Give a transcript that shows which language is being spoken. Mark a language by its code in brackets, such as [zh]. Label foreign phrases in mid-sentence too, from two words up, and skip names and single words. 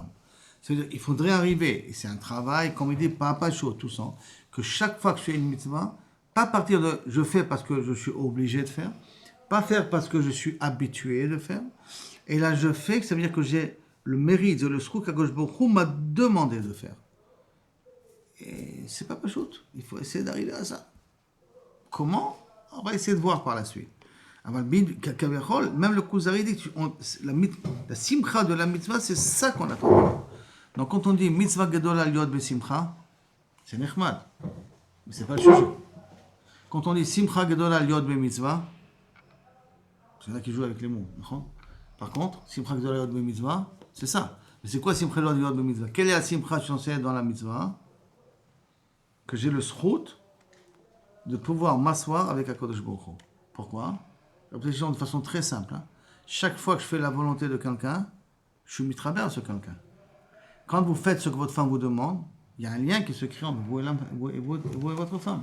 [fr] C'est-à-dire, il faudrait arriver, et c'est un travail, comme il dit, pas chaud, tout ça, que chaque fois que je fais une mitzvah, pas partir de je fais parce que je suis obligé de faire, pas faire parce que je suis habitué de faire, et là je fais, ça veut dire que j'ai le mérite, le srouk qu' [he] הקדוש ברוך הוא [fr] m'a demandé de faire. Et c'est pas chaud, il faut essayer d'arriver à ça. Comment? On va essayer de voir par la suite. Même le Kuzari dit que la simcha de la mitzvah, c'est ça qu'on attend. Donc quand on dit [he] מצוה גדולה להיות בשמחה, [fr] c'est nechmad, mais c'est pas le sujet. Quand on dit [he] שמחה גדולה להיות במצוה, [fr] c'est là qui joue avec les mots. Par contre, [he] שמחה גדולה להיות במצוה, [fr] c'est ça. Mais c'est quoi [he] שמחה גדולה להיות במצוה? [fr] Quelle est la simcha censée être dans la mitzvah? Que j'ai le srout de pouvoir m'asseoir avec [he] הקדוש ברוך הוא. [fr] Pourquoi? De façon très simple. Chaque fois que je fais la volonté de quelqu'un, je suis mitraber à ce quelqu'un. Quand vous faites ce que votre femme vous demande, il y a un lien qui se crée entre vous et votre femme.